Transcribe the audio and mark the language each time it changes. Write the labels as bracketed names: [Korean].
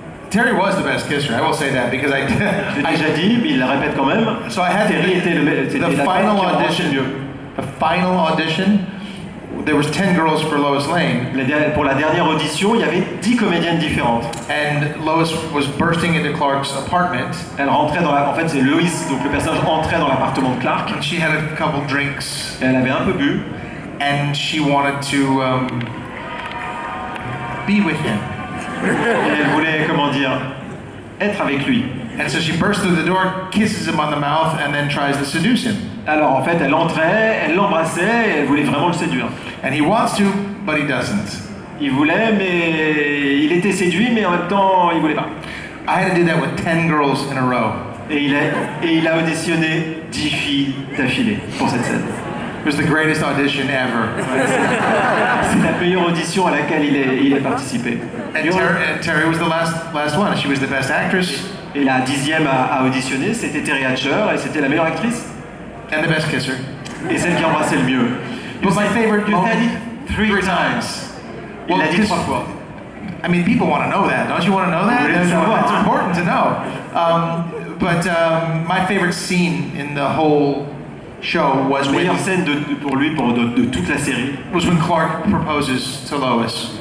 [English] Terry was the best kisser, I will say that, because I [French] l'ai déjà dit, mais il la répète quand même. [English] So I had [French] Terry était [English] the final audition. The final audition, there was 10 girls for Lois Lane. [French] Pour la dernière audition, il y avait 10 comédiennes différentes. [English] And Lois was bursting into Clark's apartment. [French] Elle rentrait dans en fait, c'est Lois, donc le personnage entrait dans l'appartement de Clark. [English] And she had a couple drinks. [French] Et elle avait un peu bu. [English] And she wanted to be with him. [French] Et elle voulait, comment dire, être avec lui. [English] And so she bursts through the door, kisses him on the mouth, and then tries to seduce him. [French] Alors en fait, elle entrait, elle l'embrassait, et elle voulait vraiment le séduire. [English] And he wants to, but he doesn't. [French] Il voulait, mais il était séduit, mais en même temps, il voulait pas. [English] I had to do that with 10 girls in a row. [French] Et il a auditionné 10 filles d'affilée pour cette scène. [English] It was the greatest audition ever. [French] C'est la meilleure audition à laquelle il a participé. [English] And Terry was the last one. She was the best actress. [French] Et la 10e à auditionner, c'était Terry Hatcher, et c'était la meilleure actrice. [English] And the best kisser. [French] Et celle qui embrassait le mieux. [English] But my favorite you moment, said it 3 times. [French] Il l'a dit 3 fois. [English] I mean, people want to know that. Don't you want to know that? It's important to know. But my favorite scene in the whole show was [French] la meilleure scène pour lui, de toute la série, [English] was when Clark proposes to Lois.